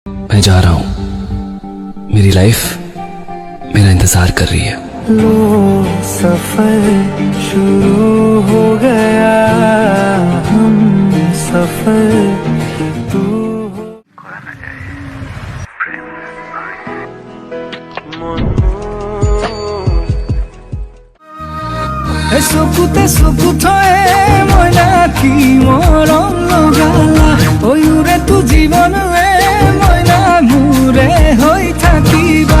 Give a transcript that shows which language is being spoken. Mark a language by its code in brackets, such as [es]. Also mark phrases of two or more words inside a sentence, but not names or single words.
[hi] मैं जा रहा हूँ, मेरी लाइफ मेरा इंतजार कर रही है। लो सफर शुरू हो गया, हम सफर तू [as] চকুতে চকু থয়ে মই নাকি মৰম লগালা, অয়ুৰে তো জীৱনৰে মই না মোৰে হৈ থাকিবা।